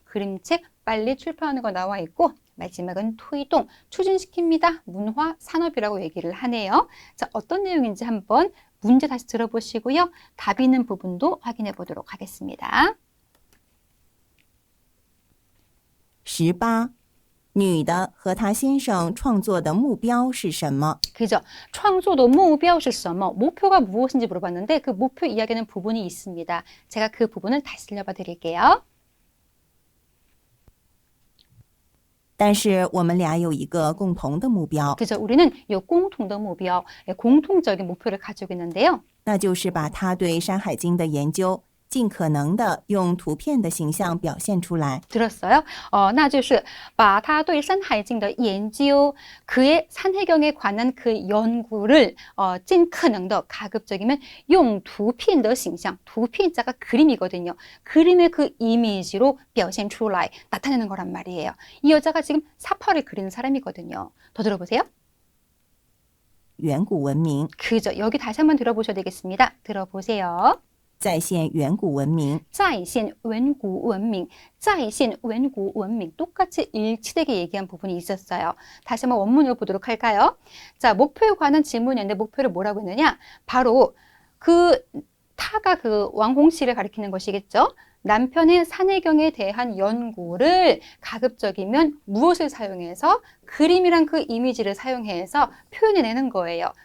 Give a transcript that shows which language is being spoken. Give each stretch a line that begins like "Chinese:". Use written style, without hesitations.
Korean: 그림책 빨리 출판하는 거 나와 있고, 마지막은 推动, 추진시킵니다. 문화 산업이라고 얘기를 하네요. 자, 어떤 내용인지 한번 문제 다시 들어보시고요. 답 있는 부분도 확인해 보도록 하겠습니다.
Chinese: 18. 女的和她先生创作的目标是什么？
Korean: 그죠?
Chinese: 创作的目标是什么?
Korean: 목표가 무엇인지 물어봤는데 그 목표 이야기하는 부분이 있습니다. 제가 그 부분을 다시 들려봐 드릴게요.
Chinese: 但是我们俩有一个共同的目标，
Korean: 그죠? 우리는 이 공통적目标, 공통적인 목표를 가지고 있는데요.
Chinese: 那就是把他对《山海经》的研究尽可能的用图片的形象表现出来。
Korean: 들었어요?
Chinese: 那就是把他对山海经的研究,
Korean: 그의 산해경에 관한 그 연구를 尽可能的 가급적이면
Chinese: 用图片的形象,
Korean: 图片자가 그림이거든요. 그림의 그 이미지로
Chinese: 表现出来,
Korean: 나타내는 거란 말이에요. 이 여자가 지금 사파를 그리는 사람이거든요. 더 들어보세요.
Chinese: 远古文明，
Korean: 그죠? 여기 다시 한번 들어보셔야 되겠습니다. 들어보세요.
Chinese: 再现远古文明。在线远古文明, 在线远古文明
Korean: 똑같이 일치되게 얘기한 부분이 있었어요. 다시 한번 원문을 보도록 할까요? 자, 목표에 관한 질문이었는데 목표를 뭐라고 했느냐? 바로 그 타가 그 왕홍씨를 가리키는 것이겠죠. 남편의 산해경에 대한 연구를 가급적이면 무엇을 사용해서 그림이란 그 이미지를 사용해서 표현해내는 거예요.